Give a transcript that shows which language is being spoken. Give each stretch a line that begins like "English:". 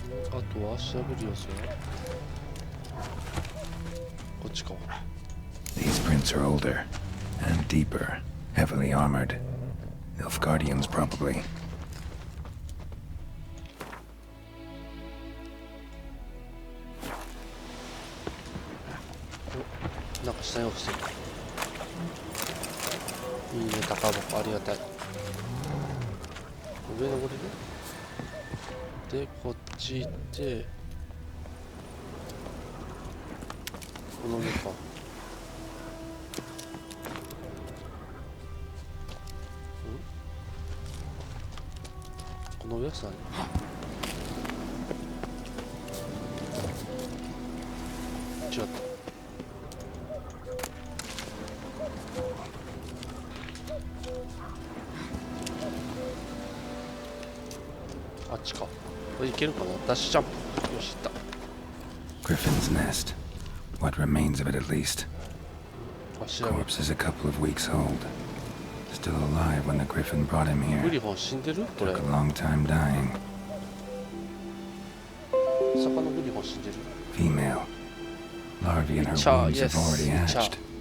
Japanese: あとは調べる要素はこっちか。
English: These prints are older and deeper, heavily armored. Nilfgaardians, probably.
Japanese: なんか下に落ちてる。いいね、宝箱ありがたい。上登れる？で、こっち行って、この上か。この上は何？違った。あっちか。これいけるかな。ダッシュジャンプ。よし、いった。
English: Griffin's nest. What remains of it, at least. Corpse is a couple of weeks old. Still alive when the Griffin brought him here. Took a long time dying. Female. Larvae in her wombs have already hatched.